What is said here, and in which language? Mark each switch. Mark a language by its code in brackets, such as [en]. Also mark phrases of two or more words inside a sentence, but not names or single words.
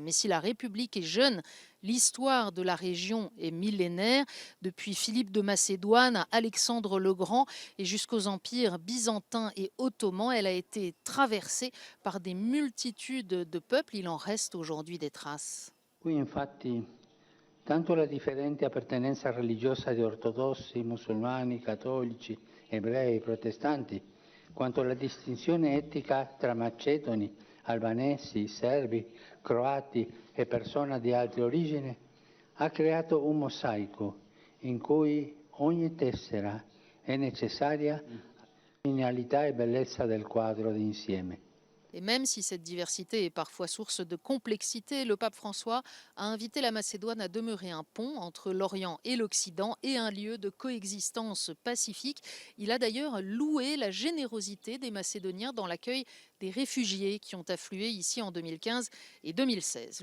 [fr] Mais si la République est jeune, l'histoire de la région est millénaire. Depuis Philippe de Macédoine à Alexandre le Grand et jusqu'aux empires byzantins et ottomans, elle a été traversée par des multitudes de peuples. Il en reste aujourd'hui des traces. [it] Qui infatti tanto la differente appartenenza religiosa di ortodossi, musulmani, cattolici, ebrei, protestanti, quanto la distinzione etnica tra macedoni, albanesi, serbi, croati e persone di altre origini ha creato un mosaico in cui ogni tessera è necessaria linealità e bellezza del quadro d'insieme. [fr] Et même si cette diversité est parfois source de complexité, le pape François a invité la Macédoine à demeurer un pont entre l'Orient et l'Occident et un lieu de coexistence pacifique. Il a d'ailleurs loué la générosité des Macédoniens dans l'accueil des réfugiés qui ont afflué ici en 2015 et 2016.